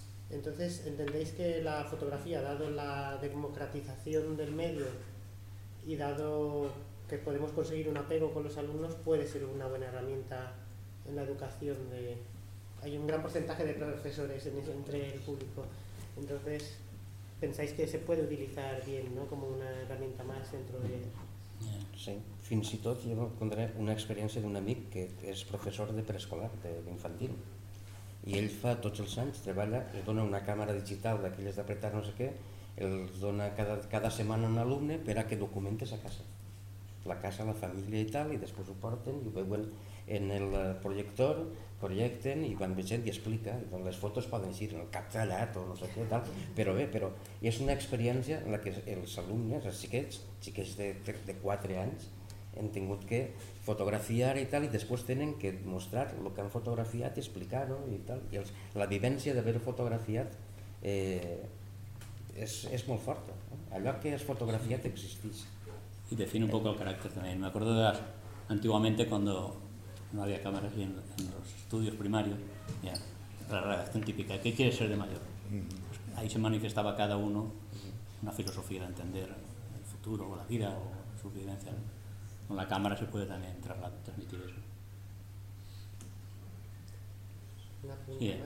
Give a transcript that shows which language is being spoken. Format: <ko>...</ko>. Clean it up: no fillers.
<es>Entonces, ¿entendéis que la fotografía, dado la democratización del medio y dado que podemos conseguir un apego con los alumnos, puede ser una buena herramienta en la educación? Hay un gran porcentaje de profesores entre el público. Entonces, ¿pensáis que se puede utilizar bien, no? Como una herramienta más dentro de...</es> <ca>Sí, fins i tot jo contaré una experiència d'un amic que és professor de preescolar, d'infantil. I ell fa tots els anys, treballa, es dona una càmera digital d'aquelles d'apretar no sé què, els dona cada setmana un alumne per a que documentes a casa. La casa, la família i tal, i després ho porten i ho veuen en el projector, projecten i van veient i explica, doncs les fotos poden ser en el cap tallat o no sé què tal, però bé, però és una experiència en la que els alumnes, els xiquets de 4 anys, han tingut que fotografiar i tal, i després tenen que mostrar el que han fotografiat i explicar-ho i tal, i la vivència d'haver-ho fotografiat és molt forta, eh? Allò que has fotografiat existeix. I defino un poc el caràcter també, m'acordo de antigament quan</ca> <es>no había cámaras y en los estudios primarios, ya, la redacción típica, ¿qué quiere ser de mayor? Pues ahí se manifestaba cada uno una filosofía de entender futuro o la vida o su vivencia. Con la cámara se puede también transmitir eso.</es>